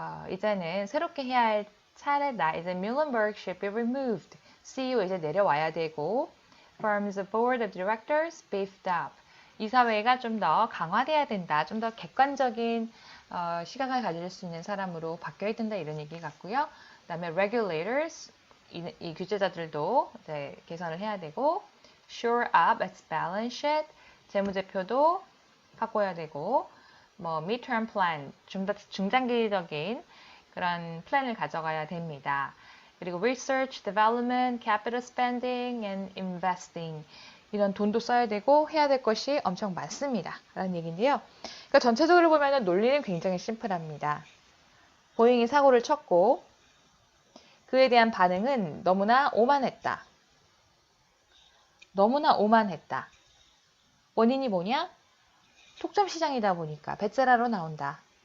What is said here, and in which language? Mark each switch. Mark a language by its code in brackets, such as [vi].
[ko] 이제는 새롭게 해야 할 차례다. 이제 [en] Muhlenberg should be removed. CEO [ko] 이제 내려와야 되고, [en] firm's board of directors beefed up. [ko] 이사회가 좀 더 강화돼야 된다. 좀 더 객관적인 시각을 가질 수 있는 사람으로 바뀌어야 된다. 이런 얘기 같고요. 그 다음에 regulators, 이 규제자들도 이제 개선을 해야 되고, [en] shore up its balance sheet, [ko] 재무제표도 바꿔야 되고, 뭐 midterm plan, 좀 더 중장기적인 그런 플랜을 가져가야 됩니다. 그리고 [en] research, development, capital spending, and investing. [ko] 이런 돈도 써야 되고 해야 될 것이 엄청 많습니다. 라는 얘기인데요. 그러니까 전체적으로 보면 논리는 굉장히 심플합니다. 보잉이 사고를 쳤고 그에 대한 반응은 너무나 오만했다. 너무나 오만했다. 원인이 뭐냐? 독점 시장이다 보니까 배째라로 나온다.